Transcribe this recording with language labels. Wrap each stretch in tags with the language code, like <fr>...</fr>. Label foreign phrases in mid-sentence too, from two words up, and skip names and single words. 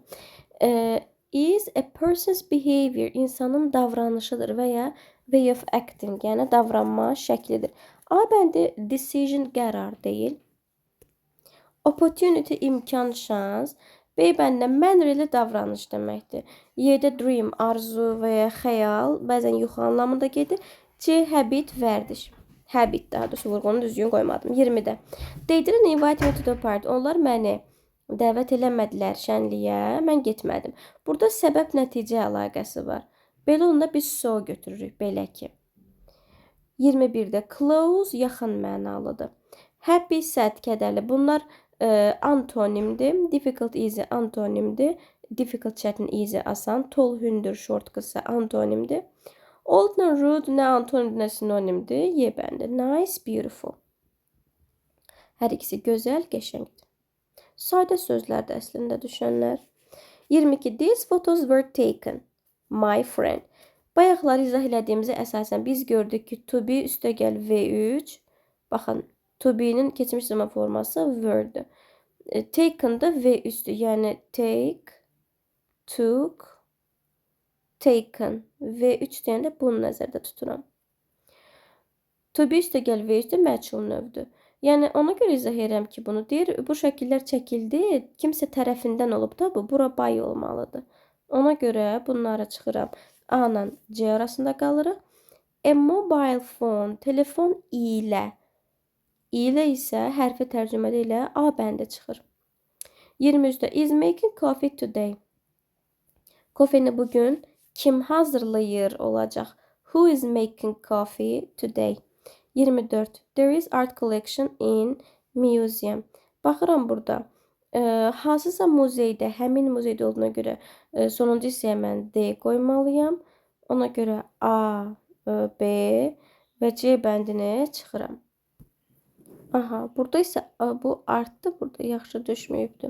<en>Is a person's behavior,</en> <az>insanın davranışıdır və ya</az> <en>way of acting,</en> <az>yəni davranma şəklidir. A bəndi decision qərar deyil. Opportunity imkan, şans. B bəndə mənrili davranış deməkdir. Y-də dream, arzu və ya xəyal, bəzən yuxu anlamında gedir. C, habit, vərdiş. Habit, daha doğrusu vurğunu düzgün qoymadım. 20-də.</az> <en>They didn't invite me to the party.</en> <az>Onlar məni Dəvət eləmədilər şənliyə, mən getmədim. Burada səbəb-nəticə əlaqəsi var. Belə onda biz so götürürük, belə ki. 21-də close yaxın mənalıdır.</az> <en>Happy, sad,</en> <az>kədərli. Bunlar antonimdir.</az> <en>Difficult, easy</en> <az>antonimdir. Difficult, çətin, easy, asan. Tall, hündür, short, qısa antonimdir. Old və rude nə antonimdir, nə sinonimdir. Y bəndi.</az> <en>Nice, beautiful.</en> <az>Hər ikisi gözəl, qəşəngdir. Sadə sözlərdə əslində düşənlər. 22.</az> <en>These photos were taken. My friend.</en> <az>Bayaqları izah elədiyimizə əsasən biz gördük ki,</az> <en>to be</en> <az>üstəgəl V3. Baxın,</az> <en>to be-</en> <az>nin keçmiş zaman forması were-dür. Taken da V3-dür. Yəni</az> <en>take, took, taken.</en> <az>V3 deyəndə bunu nəzərdə tuturam.</az> <en>To be</en> <az>üstəgəl V3-dür, məchul növdür. Yəni ona görə izah edirəm ki, bunu deyir, bu şəkillər çəkildi, kimsə tərəfindən olub da bu, bura bay olmalıdır. Ona görə bunları çıxıram. A ilə C arasında qalırıq.</az> <en>A mobile phone,</en> <az>telefon ilə. İlə isə hərfi tərcümədə ilə A bəndi çıxır.</az> <en>23-də is making coffee today.</en> <az>Kofeni bugün kim hazırlayır olacaq?</az> <en>Who is making coffee today? 24. There is art collection in museum.</en> <az>Baxıram burada. Hansısa muzeydə, həmin muzeydə olduğuna görə sonuncu hissəyə mən D qoymalıyam. Ona görə A, B və C bəndini çıxıram. Aha, burada isə bu artdı, burada yaxşı düşməyibdir.</az>